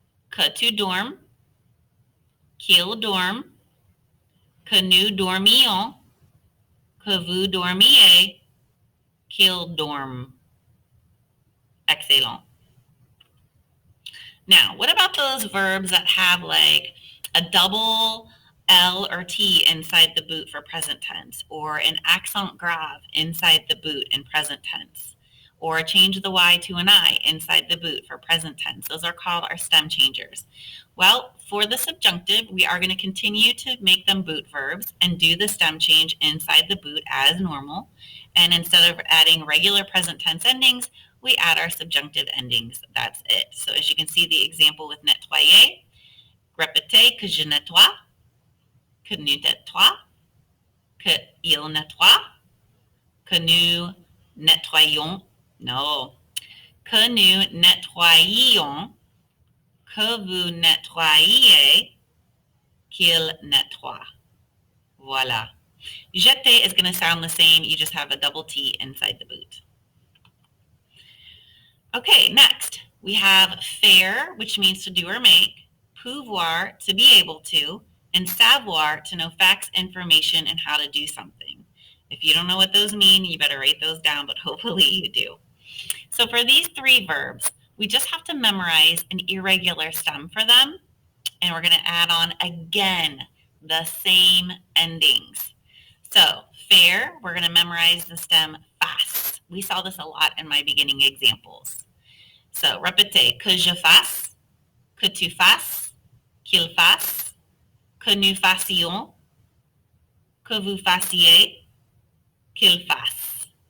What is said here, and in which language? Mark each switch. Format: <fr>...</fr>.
<fr>Que tu dormes, qu'il dorme, que nous dormions, que vous dormiez, qu'il dorme.</fr> <en>Excellent. Now, what about those verbs that have like a double L or T inside the boot for present tense, or an accent grave inside the boot in present tense, or change the Y to an I inside the boot for present tense? Those are called our stem changers. Well, for the subjunctive, we are going to continue to make them boot verbs and do the stem change inside the boot as normal. And instead of adding regular present tense endings, we add our subjunctive endings. That's it. So as you can see the example with</en> <fr>nettoyer, répétez que je nettoie, que nous nettoie, que il nettoie, que nous nettoyons, no, que nous nettoyions, que vous nettoyiez, qu'il nettoie. Voila.</fr> <en>Jeter is going to sound the same. You just have a double T inside the boot. Okay, next we have faire, which means to do or make, pouvoir, to be able to, and savoir, to know facts, information, and how to do something. If you don't know what those mean, you better write those down, but hopefully you do. So for these three verbs, we just have to memorize an irregular stem for them, and we're going to add on again the same endings. So faire, we're going to memorize the stem fasse. We saw this a lot in my beginning examples.</en> <fr>So répétez, que je fasse, que tu fasses, qu'il fasse, que nous fassions, que vous fassiez, qu'il fasse.</fr>